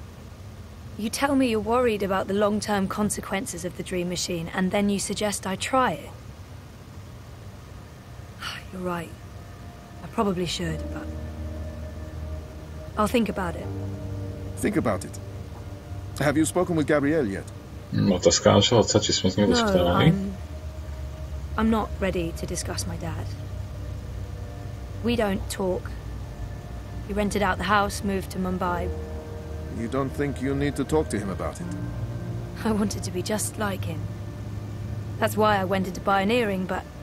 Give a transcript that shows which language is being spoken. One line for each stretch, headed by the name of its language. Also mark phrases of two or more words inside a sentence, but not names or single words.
English: You tell me you're worried about the long-term consequences of the dream machine, and then you suggest I try it. You're right. I probably should, but... I'll think about it. Think about it. Have you spoken with Gabrielle yet?
Slovak: Otázka našho otca, či sme s ním rozprávali.
English: I'm not ready to discuss my dad. We don't talk. He rented out the house, moved to Mumbai. You don't think you need to talk to him about it? I wanted to be just like him. That's why I went into pioneering, but...